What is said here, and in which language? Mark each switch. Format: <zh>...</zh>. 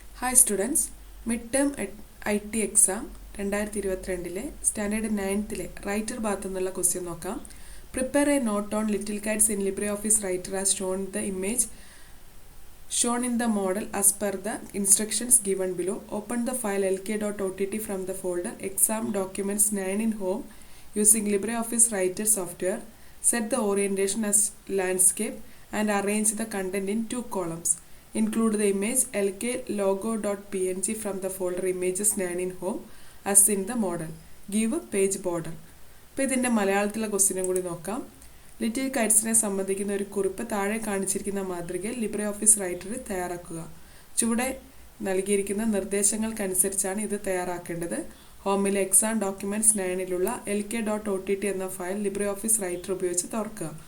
<en>Hi students, midterm IT exam 2022 standard 9th writer</en> <ml>ഭാഗത്തു നിന്നുള്ള question നോക്കാം.</ml> <en>Prepare a note on Little Kites in LibreOffice Writer as shown the image shown in the model as per the instructions given below. Open the file lk.ott from the folder exam documents 9 in home using LibreOffice Writer software. Set the orientation as landscape and arrange the content in 2 columns. Include the image lk logo.png from the folder images 9 in home as in the model. Give a page border.</en> <ml>അപ്പോൾ ഇതിൻ്റെ മലയാളത്തിലെ ക്വസ്റ്റ്യനും കൂടി നോക്കാം. Little കൈറ്റ്സിനെ സംബന്ധിക്കുന്ന ഒരു കുറിപ്പ് താഴെ കാണിച്ചിരിക്കുന്ന മാതൃകയിൽ ലിബ്രെ ഓഫീസ് റൈറ്ററിൽ തയ്യാറാക്കുക. ചുവടെ നൽകിയിരിക്കുന്ന നിർദ്ദേശങ്ങൾക്കനുസരിച്ചാണ് ഇത് തയ്യാറാക്കേണ്ടത്. ഹോമിലെ എക്സാം ഡോക്യുമെൻറ്റ്സ് 9ലുള്ള lk.ott എന്ന ഫയൽ ലിബ്രെ ഓഫീസ് റൈറ്റർ ഉപയോഗിച്ച് തുറക്കുക.</ml>